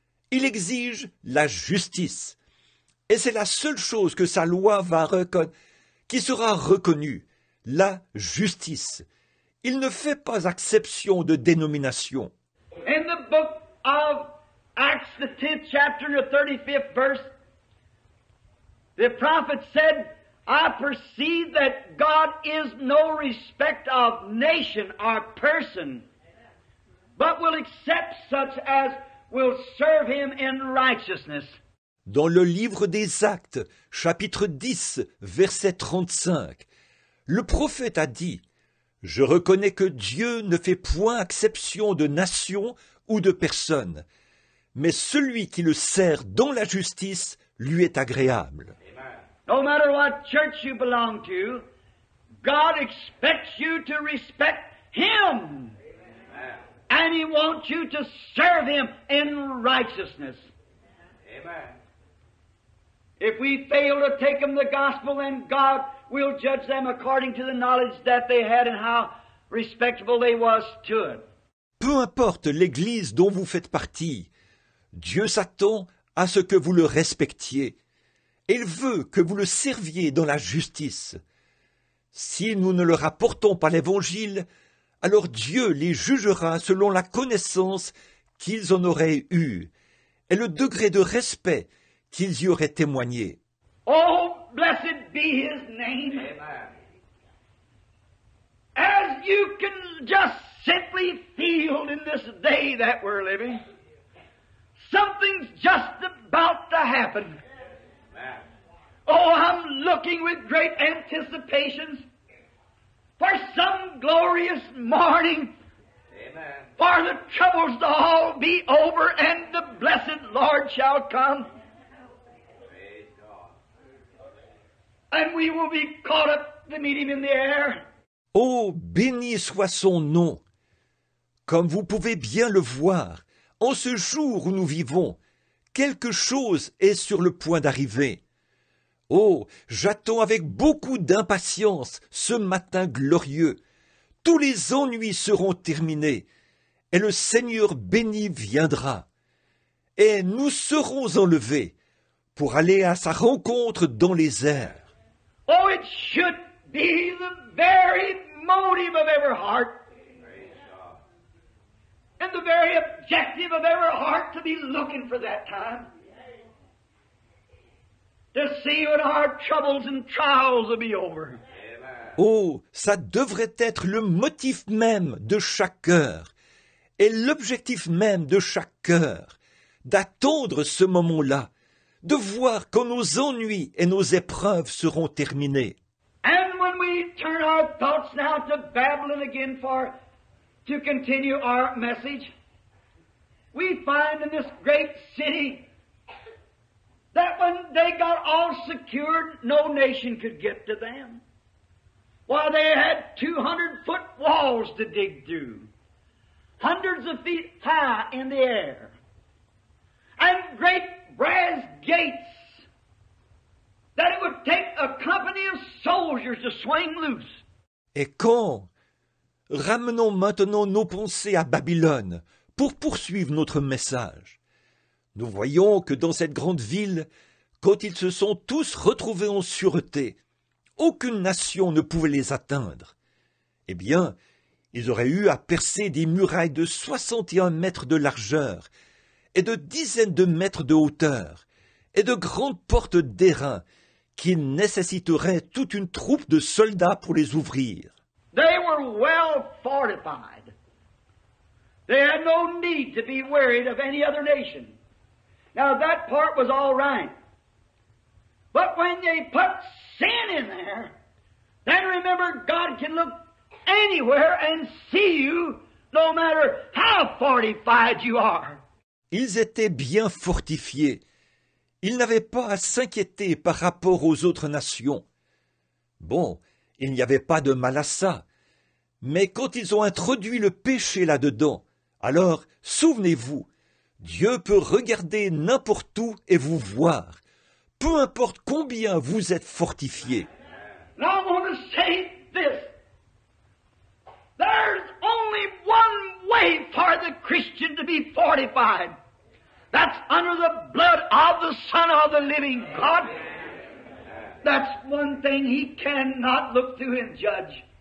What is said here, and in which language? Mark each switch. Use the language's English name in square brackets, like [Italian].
[French] Il exige la justice. Et c'est la seule chose que sa loi va reconnaître, qui sera reconnue, la justice. Il ne fait pas exception de dénomination. [English] In the book of Acts, the 10th chapter and the 35th verse, the prophet said, I perceive that God is no respect of nation or person, but will accept such as will serve Him in righteousness. [French] Dans le livre des Actes, chapitre 10, verset 35, le prophète a dit « Je reconnais que Dieu ne fait point exception de nation ou de personne, mais celui qui le sert dans la justice lui est agréable. » [English] No matter what church you belong to, God expects you to respect Him. And He wants you to serve Him in righteousness. Amen. If we fail to take them the gospel, then God will judge them according to the knowledge that they had and how respectable they was to it. [French] Peu importe l'Église dont vous faites partie, Dieu s'attend à ce que vous le respectiez. Il veut que vous le serviez dans la justice. Si nous ne leur apportons pas l'Évangile, alors Dieu les jugera selon la connaissance qu'ils en auraient eue et le degré de respect qu'ils y auraient témoigné. [English] Oh, blessed be His name. Amen. As you can just simply feel in this day that we're living, something's just about to happen. Amen. Oh, I'm looking with great anticipations for some glorious morning, Amen. for the troubles to all be over and the blessed Lord shall come. Praise God. And we will be caught up to meet Him in the air. [French] Oh, béni soit son nom! Comme vous pouvez bien le voir, en ce jour où nous vivons, quelque chose est sur le point d'arriver. Oh, j'attends avec beaucoup d'impatience ce matin glorieux. Tous les ennuis seront terminés, et le Seigneur béni viendra. Et nous serons enlevés pour aller à sa rencontre dans les airs. [English] Oh, it should be the very motive of every heart Praise God. and the very objective of every heart to be looking for that time. To see when our troubles and trials will be over. Amen. [French] Oh, ça devrait être le motif même de chaque cœur, et l'objectif même de chaque cœur, d'attendre ce moment-là, de voir quand nos ennuis et nos épreuves seront terminés. [English] And when we turn our thoughts now to Babylon again to continue our message, we find in this great city that when they got all secured, no nation could get to them. While they had 200-foot walls to dig through, hundreds of feet high in the air, and great brass gates that it would take a company of soldiers to swing loose. [French] Et quand ramenons maintenant nos pensées à Babylone pour poursuivre notre message. Nous voyons que dans cette grande ville, quand ils se sont tous retrouvés en sûreté, aucune nation ne pouvait les atteindre. Eh bien, ils auraient eu à percer des murailles de 61 mètres de largeur et de dizaines de mètres de hauteur et de grandes portes d'airain qui nécessiteraient toute une troupe de soldats pour les ouvrir. [English] They were well fortified. They had no need to be worried of any other nation. Now that part was all right. But when they put sin in there, then remember God can look anywhere and see you no matter how fortified you are. [French] Ils étaient bien fortifiés. Ils n'avaient pas à s'inquiéter par rapport aux autres nations. Bon, il n'y avait pas de mal à ça. Mais quand ils ont introduit le péché là-dedans, alors, souvenez-vous, Dieu peut regarder n'importe où et vous voir, peu importe combien vous êtes fortifiés. [English] Now I want to say this. There's only one way for the Christian to be fortified. That's under the blood of the Son of the living God. That's one thing He cannot look through and judge.